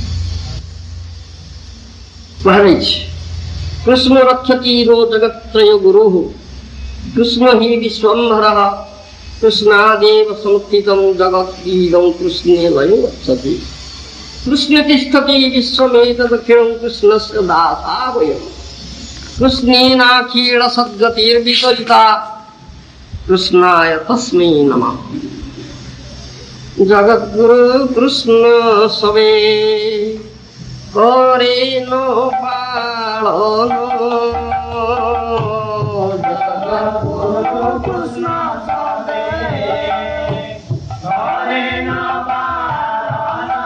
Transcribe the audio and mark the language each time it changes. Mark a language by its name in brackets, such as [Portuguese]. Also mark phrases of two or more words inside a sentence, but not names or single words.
[Sanskrit] କୁହାଯାଇଛି କୃଷ୍ଣ ରକ୍ଷତି ରୋ ଜଗତ୍ରୟ ଗୁରୁ କୃଷ୍ଣ ହି ବିଶ୍ୱମ୍ଭର କୃଷ୍ଣାଦେବ ସଂସ୍ଥିତଂ ଜଗଦ୍ଗୀତଂ କୃଷ୍ଣେ ଲୟଂ ଗଚ୍ଛତି କୃଷ୍ଣ ତିଷ୍ଠତି ବିଶ୍ୱମେତଦଖିଳଂ କୃଷ୍ଣସ୍ୟ ଦାସା ବୟଂ କୃଷ୍ଣେନାଖିଳ ସଦ୍ଗତିର୍ବିପରୀତା କୃଷ୍ଣାୟ ତସ୍मै ନମଃ। [Odia] ଜଗତଗୁରୁ କୃଷ୍ଣ ସବେ କରେ ପାଳନ ଜଗତଗୁରୁ କୃଷ୍ଣ ସବେ କରେ ପାଳନ